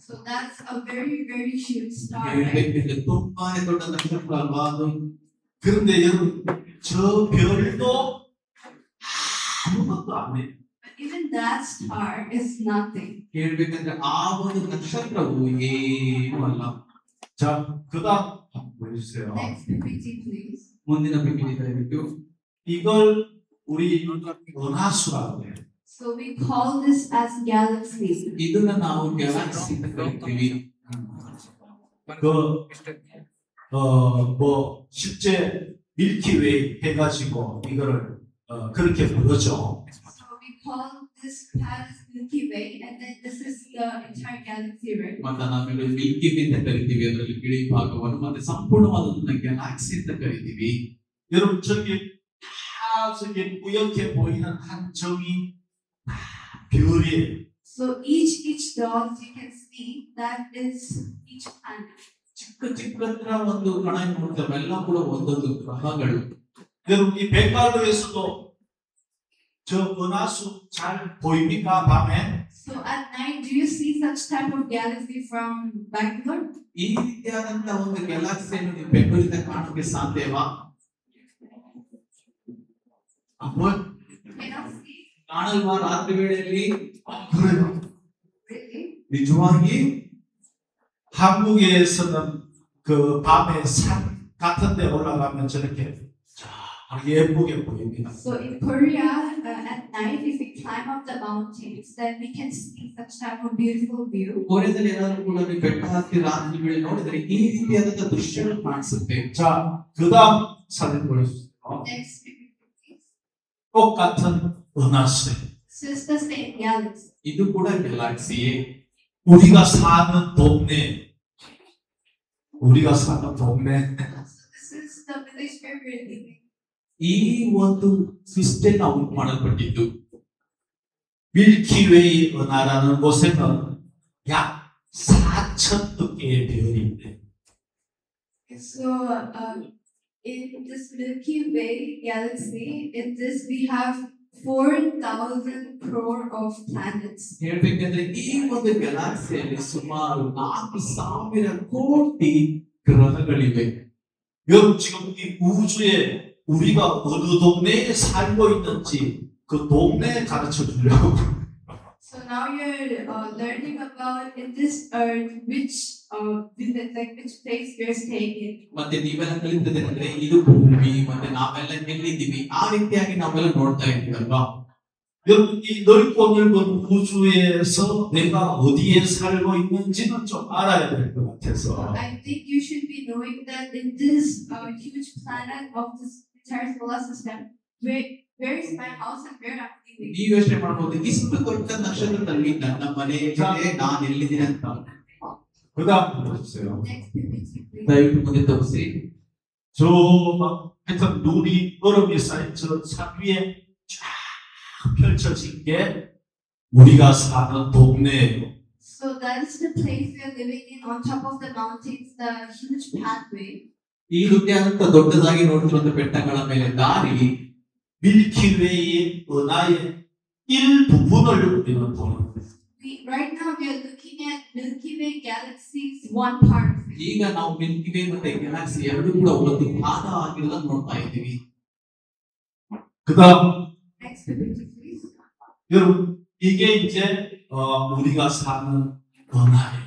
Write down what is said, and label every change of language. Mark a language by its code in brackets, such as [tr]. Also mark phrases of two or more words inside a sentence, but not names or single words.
[en] So that's a very, very huge star, right? [kn] ಹೇಳ್ಬೇಕಿದ್ರೆ ತುಂಬಾನೇ ದೊಡ್ಡ ನಕ್ಷತ್ರ ಅಲ್ವಾ ಅದು. [ko] 그런데 여러분, 저 별도 아무것도 안 해. [en] But even that star is nothing. [kn] ಹೇಳ್ಬೇಕಂದ್ರೆ ಆ ಒಂದು ನಕ್ಷತ್ರವು ಏನೂ ಅಲ್ಲ. [ko] 자, 그다음 한번 보여주세요. [en] Next PPT, please. [kn] ಮುಂದಿನ PPT ದಯವಿಟ್ಟು. [ko] 이걸 우리 은하수라고 해요. [en] So we call this as galaxy. [kn] ಇದನ್ನ ನಾವು ಗ್ಯಾಲಕ್ಸಿ ಅಂತ ಕರಿತೀವಿ. [ko] 뭐 실제 밀키웨이 해가지고 이거를 그렇게 부르죠. [en] So we call this path Milky Way, and then this is the entire galaxy, right? [kn] ಮತ್ತೆ ನಾವೆಲ್ಲ ಮಿಲ್ಕಿ ವೇ ಅಂತ ಕರಿತೀವಿ. ಅದರಲ್ಲಿ ಬಿಳಿ ಭಾಗವನ್ನು ಮತ್ತೆ ಸಂಪೂರ್ಣವಾದದನ್ನ ಗ್ಯಾಲಕ್ಸಿ ಅಂತ ಕರಿತೀವಿ. [ko] 여러분 저기 다 저기 뿌옇게 보이는 한 점이 다 별이에요. [en] So each dot you can see that is each planet. [kn] ಚಿಕ್ಕ ಚಿಕ್ಕದ್ರ ಒಂದು ಕಣ ನೋಡ್ತಾವೆಲ್ಲ ಕೂಡ ಒಂದೊಂದು ಗ್ರಹಗಳು. [ko] 여러분 이 벵갈루에서도 저 은하수 잘 보입니까 밤에? [en] So at night, do you see such type of galaxy from Bangalore? [kn] ಈ ರೀತಿಯಾದಂತ ಒಂದು ಗ್ಯಾಲಕ್ಸಿಯನ್ನು ನೀವು ಬೆಂಗಳೂರಿಂದ ಕಾಣೋಕೆ ಸಾಧ್ಯವಾ? [ko] 뭐 [en] Cannot see. [kn] ಕಾಣಲ್ವಾ ರಾತ್ರಿ ವೇಳೆಯಲ್ಲಿ? [ko] 그래요. [en] Really? [kn] ನಿಜವಾಗಿ [ko] 한국에서는 그 밤에 산 같은 데 올라가면 저렇게 쫙 예쁘게 보입니다. [en] So in Korea, at night, if we climb up the mountains, then we can see such type of beautiful view. [kn] ಕೊರಿಯಾದಲ್ಲಿ ಏನಾದ್ರು ಕೂಡ ನೀವು ಬೆಟ್ಟ ಹತ್ತಿ ರಾತ್ರಿ ವೇಳೆ ನೋಡಿದ್ರೆ ಈ ರೀತಿಯಾದಂತ ದೃಶ್ಯಗಳು ಕಾಣಿಸುತ್ತೆ. [ko] 자, 그다음 사진 보여주세요. [en] Next picture, please. [ko] 똑같은 은하수. [en] So it's the same galaxy. [kn] ಇದು ಕೂಡ ಗ್ಯಾಲಕ್ಸಿಯೇ. [ko] 우리가 사는 동네. 우리가 사는 동네. [en] So this is the village where we're living. [kn] ಈ ಒಂದು ಸಿಸ್ಟಮ್ ನಾವು ಮಾಡಲ್ಪಟ್ಟಿದ್ದು. [ko] 밀키웨이 은하라는 곳에는 약 4,000여 개의 별이 있대. [en] So in this Milky Way galaxy, in this we have 4,000 crore of planets. [kn] ಹೇಳ್ಬೇಕಂದ್ರೆ ಈ ಒಂದು ಗ್ಯಾಲಕ್ಸಿಯಲ್ಲಿ ಸುಮಾರು 4,000 ಕೋಟಿ ಗ್ರಹಗಳಿವೆ. [ko] 여러분 지금 이 우주에 우리가 어느 동네에 살고 있는지 그 동네 가르쳐 주려고. [en] So now you're learning about in this earth which which place we're staying in. [kn] ಮತ್ತೆ ನೀವೆಲ್ಲ ಕಲಿತದಂದ್ರೆ ಇದು ಭೂಮಿ ಮತ್ತೆ ನಾವೆಲ್ಲ ಎಲ್ಲಿದ್ದೀವಿ ಆ ರೀತಿಯಾಗಿ ನಾವೆಲ್ಲ ನೋಡ್ತಾ ಇದ್ದೀವಿ ಅಲ್ವಾ. [ko] 여러분 이 넓고 넓은 우주에서 내가 어디에 살고 있는지는 좀 알아야 될 것 같아서. [en] I think you should be knowing that in this huge planet of this entire solar system, where is my house and where I'm living. [kn] ನೀವು ಯೋಚನೆ ಮಾಡಬಹುದು ಇಷ್ಟು ದೊಡ್ಡ ನಕ್ಷತ್ರದಲ್ಲಿ ನನ್ನ ಮನೆ ಇದೆ ನಾನು ಎಲ್ಲಿದ್ದೀನಿ ಅಂತ. [ko] 그다음 보여주세요. [en] Next PPT, please. [kn] ದಯವಿಟ್ಟು ಮುಂದೆ ತೋರಿಸಿ. [ko] 저 하여튼 눈이 얼음이 쌓인 저 산 위에 쫙 펼쳐진 게 우리가 사는 동네예요. [en] So that is the place we are living in on top of the mountains, the huge pathway. [kn] ಈ ರೀತಿಯಾದಂತ ದೊಡ್ಡದಾಗಿ ನೋಡ್ತಿರುವಂತ ಬೆಟ್ಟಗಳ ಮೇಲೆ ದಾರಿ [ko] 밀키웨이의 은하의 일부분을 우리는 보는 거예요. [en] Right now we are looking at Milky Way galaxy's one part of it. [kn] ಈಗ ನಾವು ಮಿಲ್ಕಿ ವೇ ಮತ್ತೆ ಗ್ಯಾಲಕ್ಸಿ ಎರಡು ಕೂಡ ಒಂದು ಭಾಗ ಆಗಿರೋದನ್ನ ನೋಡ್ತಾ ಇದ್ದೀವಿ. [ko] 그다음 [en] Next PPT, please. [ko] 여러분 이게 이제 우리가 사는 은하예요.